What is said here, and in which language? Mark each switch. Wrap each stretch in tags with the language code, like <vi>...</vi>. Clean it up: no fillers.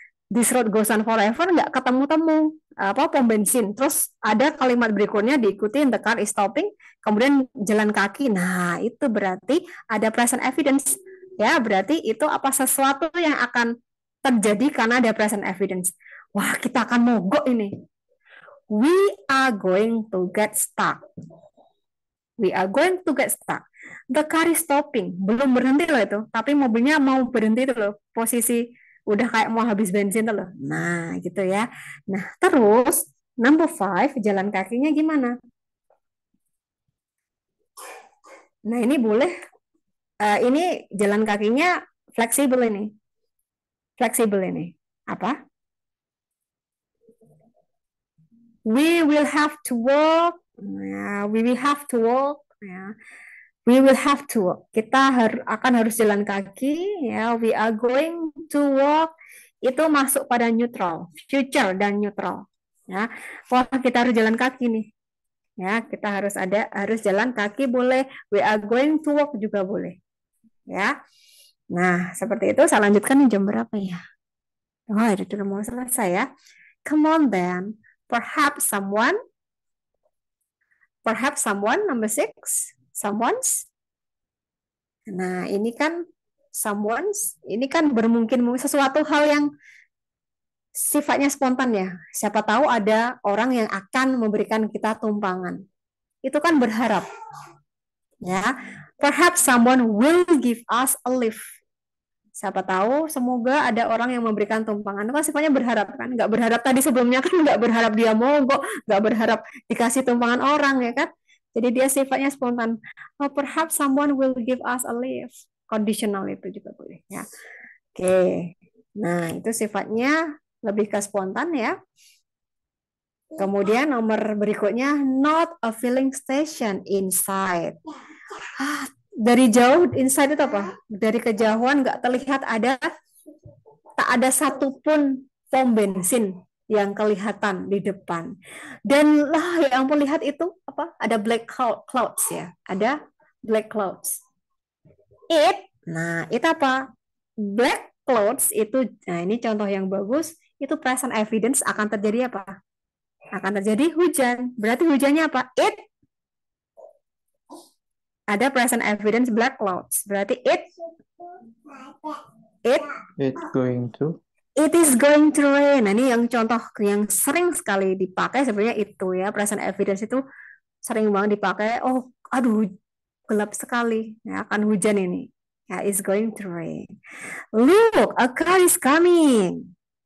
<en>This road goes on forever,</en> <id>nggak ketemu-temu apa pom bensin. Terus ada kalimat berikutnya diikuti</id> <en>the car is stopping,</en> <id>kemudian jalan kaki. Nah, itu berarti ada present evidence. Ya, berarti itu apa sesuatu yang akan terjadi karena ada present evidence. Wah, kita akan mogok ini.</id> <en>We are going to get stuck. We are going to get stuck. The car is stopping.</en> <id>Belum berhenti loh itu, tapi mobilnya mau berhenti itu loh. Posisi udah kayak mau habis bensin tuh loh. Nah, gitu ya. Nah, terus number 5, jalan kakinya gimana? Nah, ini boleh ini jalan kakinya fleksibel ini. Fleksibel ini. Apa?</id> <en>We will have to walk. We will have to walk. Ya. We will have to walk.</en> <id>Kita akan harus jalan kaki. Ya,</id> <en>we are going to walk.</en> <id>Itu masuk pada neutral, future dan neutral. Ya, wah kita harus jalan kaki nih. Ya, kita harus jalan kaki boleh.</id> <en>We are going to walk</en> <id>juga boleh. Ya. Nah, seperti itu. Saya lanjutkan nih jam berapa ya? Oh, udah mau selesai ya.</id> <en>Come on then. Perhaps someone, number 6, someone's.</en> <id>Nah, ini kan someone's, ini kan bermungkin sesuatu hal yang sifatnya spontan ya. Siapa tahu ada orang yang akan memberikan kita tumpangan. Itu kan berharap. Ya.</id> <en>Perhaps someone will give us a lift.</en> <id>Siapa tahu semoga ada orang yang memberikan tumpangan. Itu kan sifatnya berharap kan. Nggak berharap tadi sebelumnya kan nggak berharap dia mogok, nggak berharap dikasih tumpangan orang ya kan. Jadi dia sifatnya spontan.</id> <en>Oh, perhaps someone will give us a lift.</en> <id>Conditional itu juga boleh ya. Oke. Nah, itu sifatnya lebih ke spontan ya. Kemudian nomor berikutnya</id> <en>not a filling station inside.</en> <id>Dari jauh inside itu apa? Dari kejauhan nggak terlihat tak ada satupun pom bensin yang kelihatan di depan. Dan lah yang ampun lihat itu apa? Ada black clouds ya. Ada black clouds. Nah, itu apa? Black clouds itu, nah ini contoh yang bagus, itu present evidence akan terjadi apa? Akan terjadi hujan. Berarti hujannya apa? Ada present evidence black clouds. Berarti it</id> <en>going to. It is going to rain.</en> <id>Nah, ini yang contoh yang sering sekali dipakai sebenarnya itu ya. Present evidence itu sering banget dipakai. Oh, aduh, gelap sekali. Ya, akan hujan ini.</id> <en>Ya, it's going to rain. Look, a car is coming.</en>